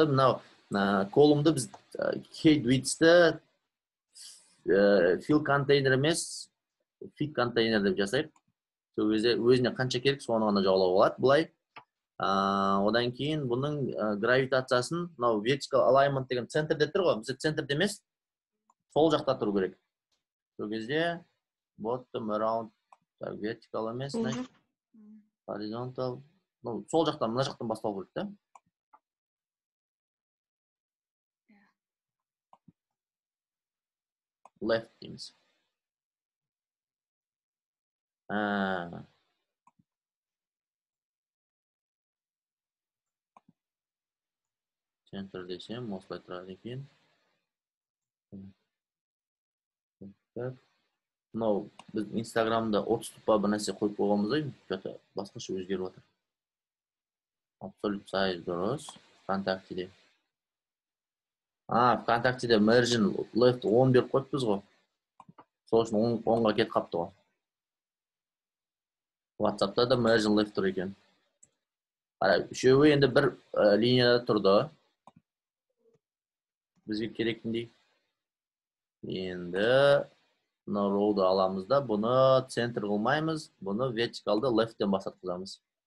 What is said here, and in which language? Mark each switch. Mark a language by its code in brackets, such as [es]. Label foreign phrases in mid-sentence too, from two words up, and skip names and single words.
[kk] Мынау колумды біз [en] head width'ті [kk] fill контейнер емес, fit контейнер деп жасайық. Сол кезде өзіне қанша керек, соны ғана жаулауға болады. Бұлай. Одан кейін бұның гравитациясын, мынау [en] vertical alignment [kk] деген центрде тұр ғой. Бізде центрде емес, сол жақта тұру керек. Сол кезде [en] bottom around vertical [kk] емес, horizontal. Сол жақтан, мына жақтан бастау керек, та? Left дейміз. Центр десем, осылай тұрады екен. Мынау, біз Инстаграмда 30 тұпа бір нәрсе қойып қойғанбыз ғой, басқаша өзгеріп отыр. [en] Absolute size [kk] дұрыс. ВКонтактеде. ВКонтактеде [en] margin left [kk] 10 беріп қойыппыз ғой. Сол үшін 10-ға кет қапты ғой. WhatsApp'та да [en] margin left [kk] тұр екен. Үшеуі енді бір линияда тұрды. Бізге керектіндей. Енді мына роуды аламыз да, бұны центр қылмаймыз, бұны verticalды left'тен бастатқызамыз.